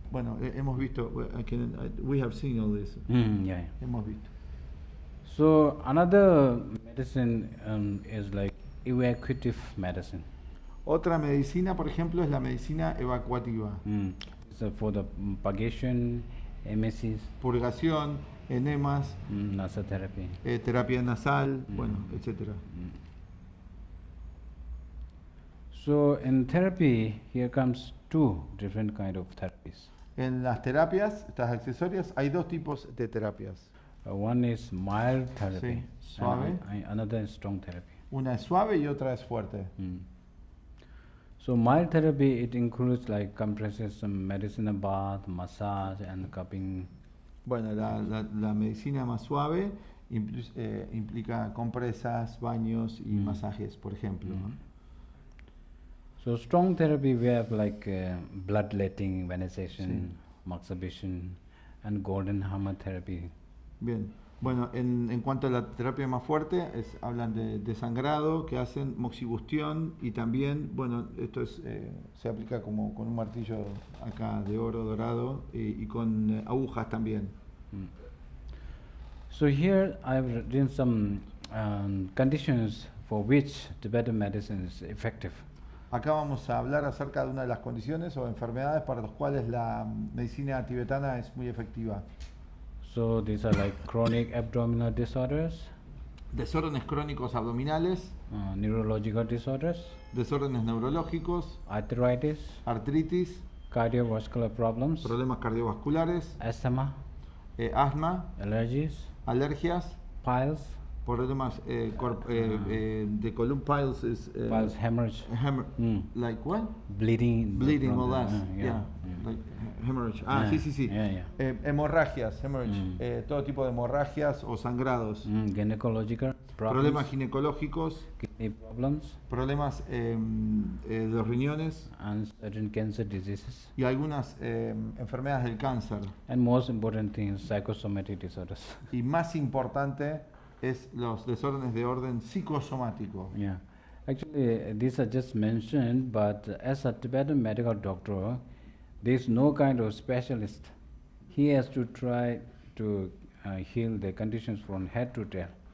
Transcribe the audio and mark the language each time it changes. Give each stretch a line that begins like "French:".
Spanish: Bueno, hemos visto,
English: we have seen all this. Yeah.
Spanish: Hemos visto.
English: So another medicine is like evacuative medicine.
Spanish: Otra medicina, por ejemplo, es la medicina evacuativa.
English: So for the purgation, emesis,
Spanish: Purgación, enemas,
English: nasal therapy.
Spanish: Terapia nasal, bueno, etcétera.
English: So in therapy, here comes two different kind of therapies.
Spanish: En las terapias, estas accesorias, hay dos tipos de terapias.
English: One is mild therapy,
Spanish: Sí, suave.
English: and another is strong therapy.
Spanish: Una es suave y otra es fuerte.
English: So mild therapy, it includes like compresses, some medicine bath, massage, and cupping.
Spanish: Bueno, la medicina más suave implica compresas, baños y masajes, por ejemplo.
English: So strong therapy, we have like bloodletting, venization, masturbation, and golden hammer therapy.
Spanish: Bien. Bueno, en cuanto a la terapia más fuerte, hablan de sangrado, que hacen moxibustión y también, bueno, esto se aplica como con un martillo acá de oro dorado y con agujas también.
English: So here I've written some conditions for which Tibetan medicine is effective.
Spanish: Acá vamos a hablar acerca de una de las condiciones o enfermedades para las cuales la medicina tibetana es muy efectiva.
English: So these are like chronic abdominal disorders,
Spanish: Desórdenes crónicos abdominales,
English: neurological disorders,
Spanish: desórdenes neurológicos,
English: arthritis,
Spanish: artritis,
English: cardiovascular problems,
Spanish: problemas cardiovasculares,
English: asthma,
Spanish: asma,
English: allergies,
Spanish: alergias,
English: piles, problemas de column piles is piles, hemorrhage, like what? bleeding, Bleeding, from all the- that, yeah, like hemorrhage.
Spanish: Sí.
English: Yeah.
Spanish: Hemorragias, hemorrhage, todo tipo de hemorragias o sangrados,
English: Gynecological
Spanish: problemas
English: problems,
Spanish: ginecológicos,
English: kidney problems,
Spanish: problemas de los riñones
English: and certain cancer diseases,
Spanish: y algunas enfermedades del cáncer.
English: and most important thing is psychosomatic disorders.
Spanish: Y más importante es los desórdenes de orden psicosomático.
English: Yeah, actually, these are just mentioned, but as a Tibetan medical doctor, there is no kind of specialist. He has to try to heal the conditions from head to tail.